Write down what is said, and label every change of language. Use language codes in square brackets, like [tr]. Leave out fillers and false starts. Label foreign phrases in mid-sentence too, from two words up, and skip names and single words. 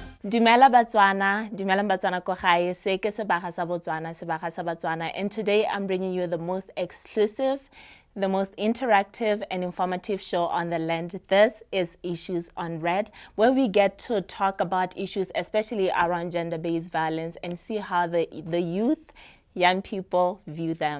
[tn] Dumela Batswana ko gae, se ke Sebaga sa Botswana, Sebaga sa Batswana, [en] and today I'm bringing you the most exclusive, the most interactive and informative show on the land. This is Issues on Red, where we get to talk about issues, especially around gender-based violence, and see how the youth, young people view them.